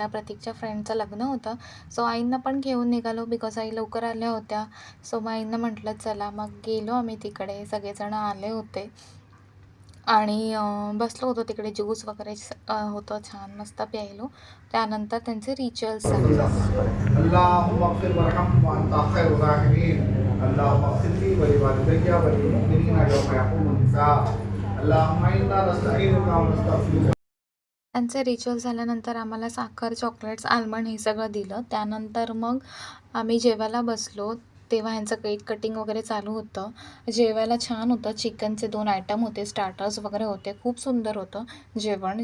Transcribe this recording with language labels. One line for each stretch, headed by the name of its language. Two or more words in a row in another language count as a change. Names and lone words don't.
Marathi: प्रतीकच्या फ्रेंडचं लग्न होतं. सो आईंना पण घेऊन निघालो बिकॉज आई लवकर आल्या होत्या. सो मग आईंना म्हटलं चला, मग गेलो आम्ही तिकडे. सगळेजण आले होते आणि बसलो होतो तिकडे. ज्यूस वगैरे होतं छान मस्त प्यायलो. त्यानंतर त्यांचे रिच्युअल्स झाले.
Arabic: اللهم اغفر وارحم وانت خير الراحمين. اللهم اغفر لي ولوالدي وللمؤمنين يوم يقوم الحساب. اللهم انا نستعينك ونستغفرك.
Marathi: त्यांचे रिच्युअल झाल्यानंतर आम्हाला साखर, चॉकलेट्स, आल्मंड हे सगळं दिलं. त्यानंतर मग आम्ही जेवायला बसलो. तेव्हा ह्यांचं
English: cake cutting
Marathi: वगैरे चालू होतं. जेवायला छान होतं. चिकनचे 2 आयटम होते, स्टार्टर्स वगैरे होते. खूप सुंदर होतं जेवण.